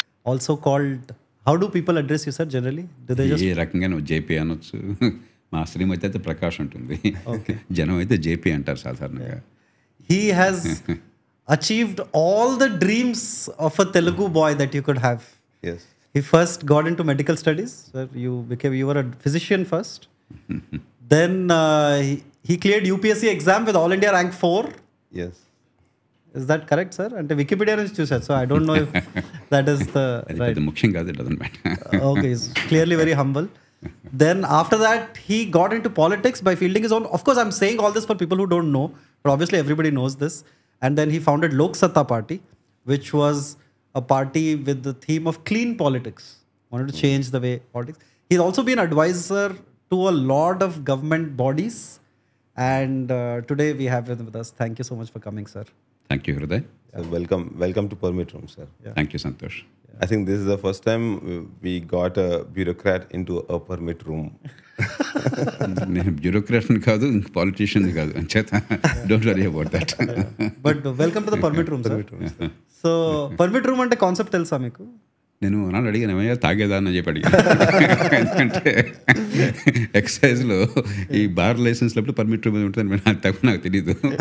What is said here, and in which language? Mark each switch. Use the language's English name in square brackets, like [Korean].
[English] Also called, how do people address you, sir, generally? Do they just... [Telugu] ఏ రకంగా నువ్వు JP అనొచ్చు. మా శ్రీమతి అయితే ప్రకాష్ ఉంటుంది, జనం అయితే జేపీ అంటారు సాధారణంగా. [English] He has achieved all the dreams of a Telugu boy that you could have. Yes. He first got into medical studies. Sir, you were a physician first. Then he cleared UPSC exam with All India rank 4. Yes. Is that correct, sir? And Wikipedia is choosed, so I don't know if that is the right. [Telugu] ముఖ్యం కాదు, [English] it doesn't matter. Okay, he's clearly very humble. Then after that, he got into politics by fielding his own. Of course, I'm saying all this for people who don't know, but obviously everybody knows this. And then he founded Lok Satta Party, which was a party with the theme of clean politics. Wanted to change the way politics. He's also been advisor to a lot of government bodies. And today we have him with us. Thank you so much for coming, sir. Thank you Hriday. Welcome to Permit Room, sir. Thank you Santosh. I think this is the first time we got a bureaucrat into a permit room. [Telugu] నేను బ్యూరోక్రాట్ని కాదు, politician కాదు, అంచేత [English] Don't worry about that. But welcome to the Permit Room, sir. [Telugu] So Permit Room అంటే concept తెలుసా మీకు? నేను నాన్న అడిగాను, ఏమయ్యా తాగేదా అని చెప్పి అడిగాను. ఎందుకంటే ఎక్సైజ్లో ఈ బార్ లైసెన్స్లప్పుడు పర్మిట్ రూమ్ ఉంటుంది, తప్పు నాకు తెలీదు.